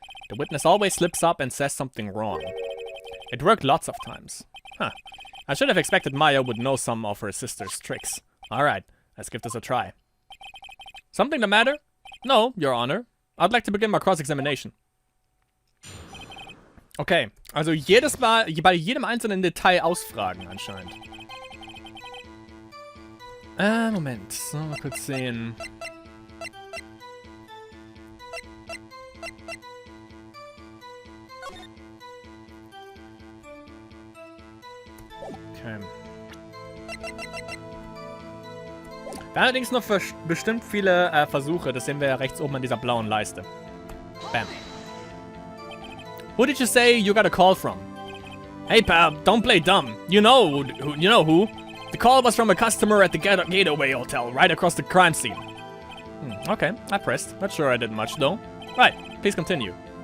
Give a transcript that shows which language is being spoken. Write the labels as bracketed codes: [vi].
[en] The witness always slips up and says something wrong. It worked lots of times. Huh. I should have expected Maya would know some of her sister's tricks. Alright, let's give this a try. Something the matter? No, Your Honor. I'd like to begin my cross-examination. [de] Okay, also jedes Mal, bei jedem einzelnen Detail ausfragen anscheinend. Moment, so, mal kurz sehen. Okay. Wir haben allerdings noch bestimmt viele Versuche. Das sehen wir ja rechts oben an dieser blauen Leiste. Bam. [en] Who did you say you got a call from? Hey pal, don't play dumb. You know who? The call was from a customer at the Gateway Hotel, right across the crime scene. Okay, I pressed. Not sure I did much though. Right, please continue.